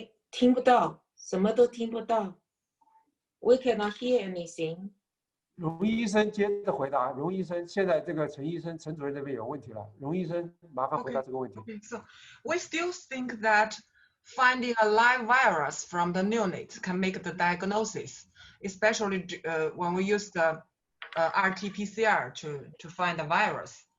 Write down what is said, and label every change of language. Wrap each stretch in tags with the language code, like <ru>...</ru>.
<zh>听不到，什么都听不到。</zh> <en>We cannot hear anything.</en> <zh>荣医生接着回答。荣医生，现在这个陈医生、陈主任这边有问题了。荣医生，麻烦回答这个问题。</zh> <en>Okay, so we still think that finding a live virus from the neonates can make the diagnosis, especially when we use the RT-PCR to find the virus.</en>